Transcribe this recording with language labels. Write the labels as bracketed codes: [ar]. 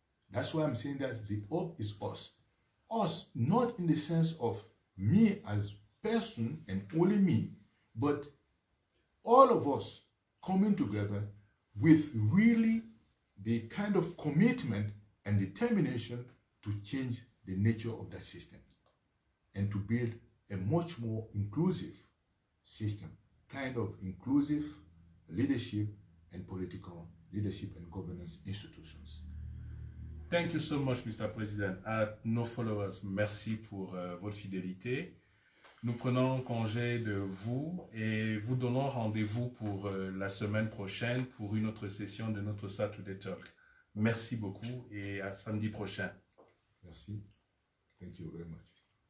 [en] That's why I'm saying that the hope is us. Us, not in the sense of me as person and only me, but all of us coming together with really the kind of commitment and determination to change the nature of that system and to build a much more inclusive system, kind of inclusive leadership and political leadership and governance institutions. Thank you so much, Mr. President. [fr] À nos followers, merci pour votre fidélité. Nous prenons congé de vous et vous donnons rendez-vous pour la semaine prochaine pour une autre session de notre Saturday Talk. Merci beaucoup et à samedi prochain. Merci. [en] Thank you very much.